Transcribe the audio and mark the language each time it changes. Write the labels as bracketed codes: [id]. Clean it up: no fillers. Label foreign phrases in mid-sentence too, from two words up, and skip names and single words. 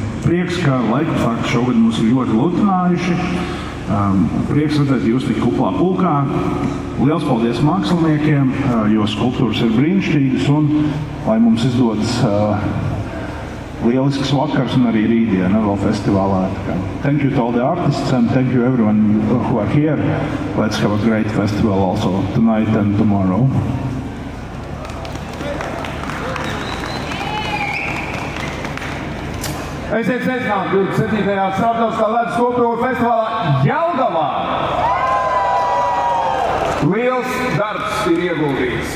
[lv] prieks, ka laika fakti šogad mūs ir ļoti lutinājuši. Prieks redzēt jūs tik kuplā pulkā. Liels paldies māksliniekiem, jo skulptūras ir brīnišķīgas un lai mums izdodas lielisks vakars un arī rītdiena vēl festivālā. [en] Thank you to all the artists and thank you everyone who are here. Let's have a great festival also tonight and tomorrow. [lv] Esiet sveicināti 27. Starptautiskā ledus skulptūru festivālā Jelgavā. Liels darbs ir ieguldīts.